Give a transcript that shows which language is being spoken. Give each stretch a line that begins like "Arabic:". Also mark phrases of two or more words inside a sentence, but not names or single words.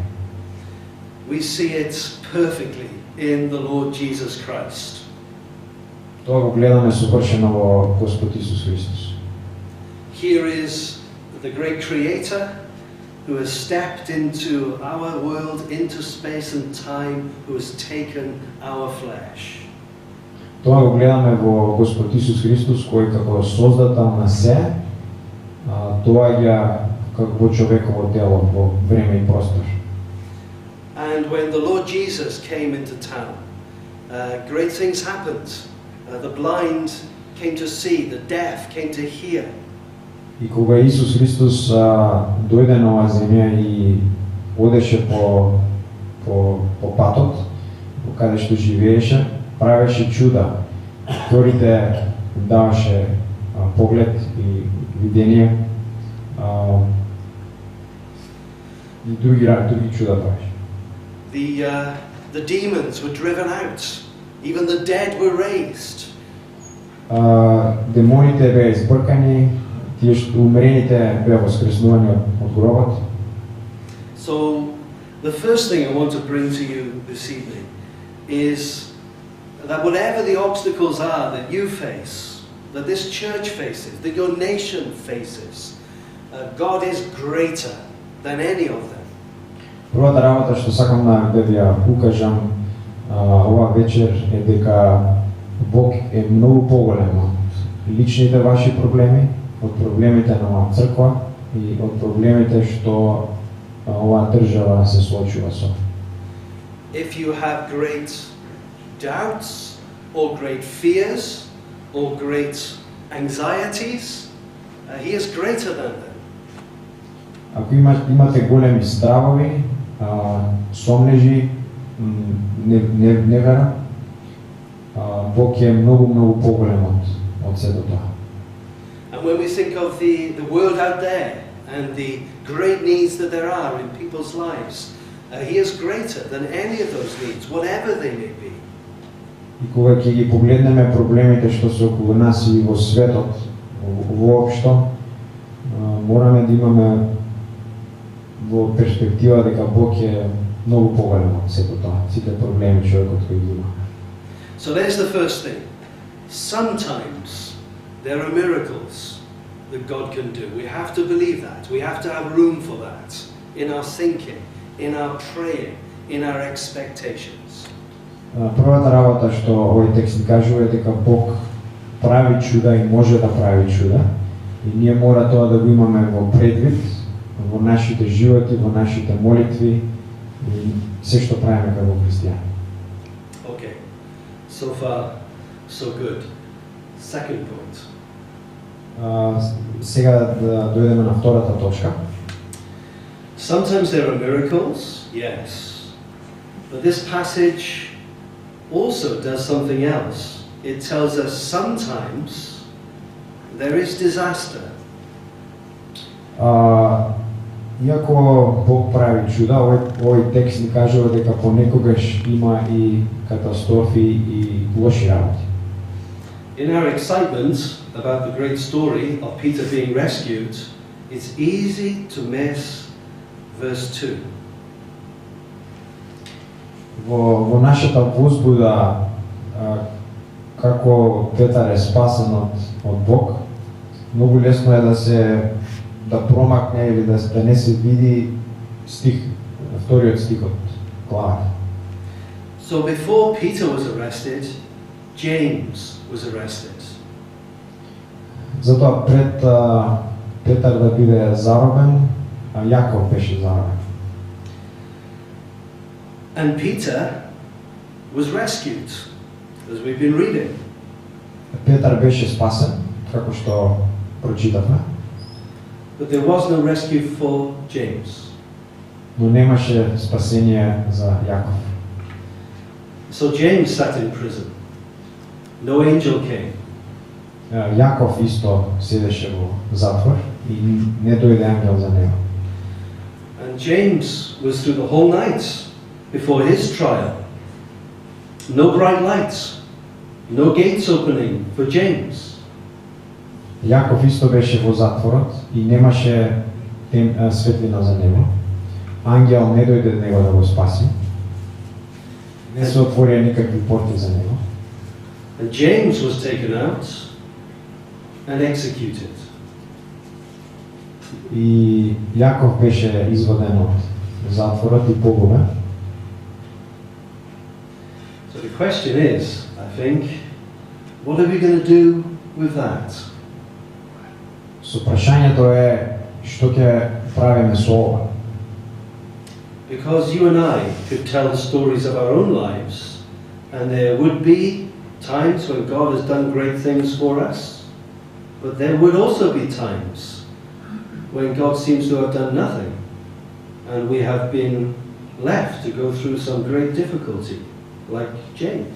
English: We see it perfectly in the Lord Jesus Christ.
Macedonian: Тоа го гледаме совршено во Господ Исус Христос.
English: Here is the great Creator who has stepped into our world, into space and time, who has taken our flesh.
Macedonian: Тоа го гледаме во Господ Исус Христос, кој како создател на се доаѓа како во човеково тело во време и простор.
English: And when the Lord Jesus came into town, great things happened. The blind came to see, the deaf came to hear.
Macedonian: И кога Исус Христос дојде на оваа земја и одеше по патот, по каде што живееше, правеше чуда. Вторите даваше поглед и видение. И други чуда правеше.
English: The demons were driven out. Even the dead were raised.
Macedonian: Демоните беа избркани, тие што умрените беа воскреснувани од гробот.
English: So the first thing I want to bring to you this evening is that whatever the obstacles are that you face, that this church faces, that your nation faces, God is greater than any of them.
Macedonian: Првата работа што сакам да ви ја укажам ова вечер е дека Бог е многу поголем од личните ваши проблеми, од проблемите на оваа црква и од проблемите што оваа држава се соочува со.
English: If you have great doubts or great fears or great anxieties, He is greater than them.
Macedonian: Ако имате големи стравови, сомнежи, невера, Бог е многу поголем од сето тоа.
English: And when we think of the world out there and the great needs that there are in people's lives, He is greater than any of those needs, whatever they may be.
Macedonian: И кога ќе ги погледнеме проблемите што се околу нас и во светот воопшто, мораме да имаме во перспектива дека Бог е многу поголем од сето тоа, сите проблеми човекот кои ги има.
English: So there's the first thing. Sometimes there are miracles that God can do. We have to believe that. We have to have room for that in our thinking, in our praying, in our expectations.
Macedonian: Првата работа што овој текст ни кажува е дека Бог прави чуда и може да прави чуда. И ние мора тоа да го имаме во предвид, во нашите животи, во нашите молитви и се што правиме како христијани.
English: Okay. So far, so good. Second point.
Macedonian: Сега да дојдеме на втората точка.
English: Sometimes there are miracles, yes. But this passage also does something else. It tells us sometimes there is disaster.
Macedonian: Иако Бог прави чуда, овој текст ни кажува дека понекогаш има и катастрофи и лоши работи.
English: In our excitement about the great story of Peter being rescued, it's easy to miss verse 2.
Macedonian: Во нашата возбуда како Петар е спасен од Бог, многу лесно е да промакне или да не се види стих, вториот стих од главата.
English: So before Peter was arrested, James was arrested.
Macedonian: Затоа пред Петар да биде заробен, Јаков беше заробен.
English: And Peter was rescued, as we've been reading.
Macedonian: Петар беше спасен, како што прочитавме.
English: But there was no rescue for James.
Macedonian: Но немаше спасение за Јаков.
English: So James sat in prison. No angel came.
Macedonian: Јаков исто седеше во затвор и не дојде ангел за него.
English: And James was through the whole night before his trial. No bright lights, no gates opening for James.
Macedonian: Јаков исто беше во затворот и немаше светлина за него. Ангел не дојде до него да го спаси. Не се отворија никакви порти за него.
English: And James was taken out and executed.
Macedonian: И Јаков беше изваден од затворот и погубен.
English: So the question is, I think, what are we going to do with that?
Macedonian: Со прашањето е што ќе правиме со ова.
English: Because you and I could tell stories of our own lives, and there would be times when God has done great things for us, but there would also be times when God seems to have done nothing, and we have been left to go through some great difficulty, like James.